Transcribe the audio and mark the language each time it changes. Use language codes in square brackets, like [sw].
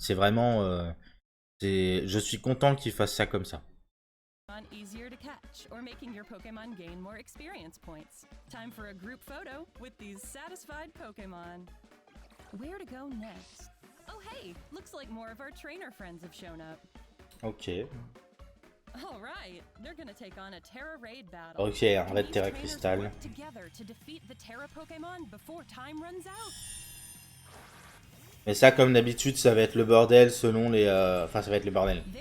[fr] C'est vraiment... je suis content qu'ils fassent ça comme ça. [en] Easier to catch or making your Pokemon gain more experience points. Time for a group photo with these satisfied Pokemon. Where to go next? Oh hey, looks like more of our trainer friends have shown up. Ok. All right, they're gonna take on a Terra Raid battle. [fr] Ok, un raid Terra Crystal. [en] Together to defeat the Terra Pokemon before time runs out. [fr] Mais ça, comme d'habitude, ça va être le bordel selon les... Enfin, ça va être le bordel.